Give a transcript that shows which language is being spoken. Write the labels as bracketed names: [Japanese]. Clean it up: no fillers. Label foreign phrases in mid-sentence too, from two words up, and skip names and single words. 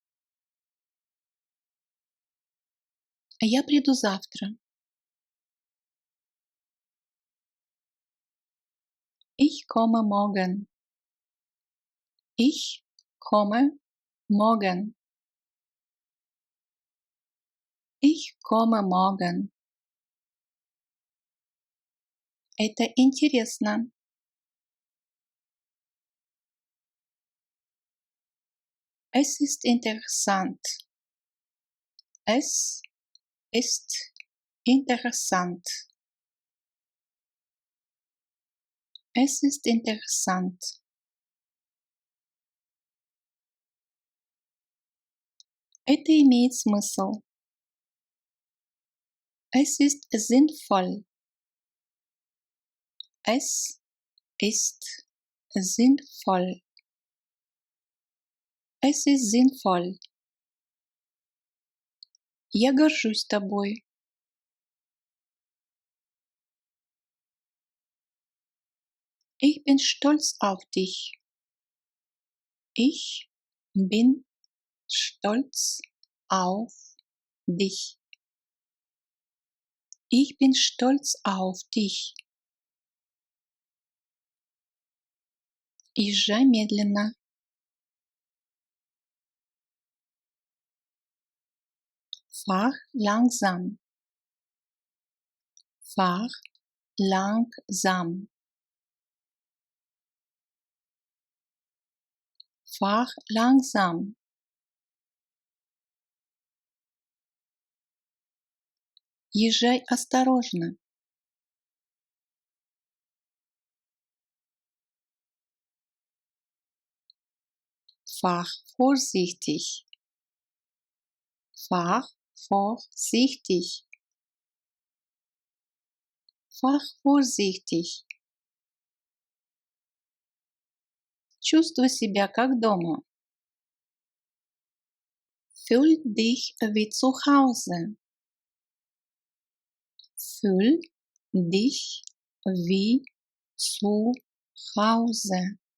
[Russian] Я приду завтра. [German] Ich komme morgen. Ich komme morgen. Ich komme morgen. [Russian] Это интересно. [German] Es ist interessant. Es ist interessant. Es ist interessant. [Russian] Это имеет смысл. [German] Es ist sinnvoll. Es ist sinnvoll. Es ist sinnvoll. [Russian] Я горжусь тобой. [German] Ich bin stolz auf dich. Ich bin stolz auf dich. Ich bin stolz auf dich. [Russian] Езжай медленно. [German] Fahr langsam. Fahr langsam. Fahr langsam. [Russian] Езжай осторожно. [German] Fahr vorsichtig. Fahr vorsichtig. Fahr vorsichtig. [Russian] Чувствуй себя как дома. [German] Fühl dich wie zu Hause. Fühl dich wie zu Hause.